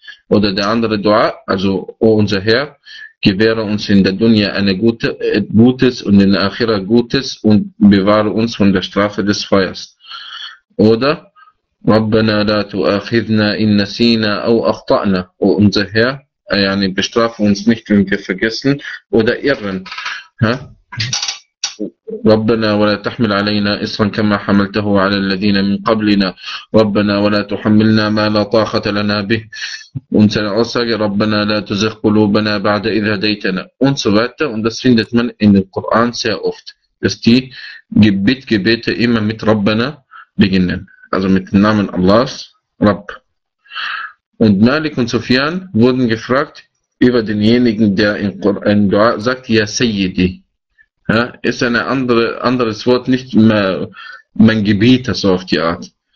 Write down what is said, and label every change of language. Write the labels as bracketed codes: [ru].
[de] Oder der andere Dua, also, O unser Herr, gewähre uns in der Dunya Gutes und in der Akhira Gutes und bewahre uns von der Strafe des Feuers. Oder? [ar] ربنا لا تؤاخذنا إن نسينا أو أخطأنا [de] أو unser Herr, يعني bestrafe uns nicht, wenn wir vergessen oder irren. [ar] ربنا ولا تحمل علينا إصرا كما حملته على الذين من قبلنا ربنا ولا تحملنا ما لا طاقة لنا به [de] und seine Aussage [ar] ربنا لا تزغ قلوبنا بعد إذ هديتنا [de] und so weiter und das findet man in dem Koran sehr oft, dass die Gebete immer mit ربنا beginnen. Also mit dem Namen Allahs, Rabb. Und Malik und Sufyan wurden gefragt über denjenigen, der im Dua sagt, Ya Sayyidi. Ja, ist ein anderes Wort, nicht mehr mein Gebiet, also auf die Art.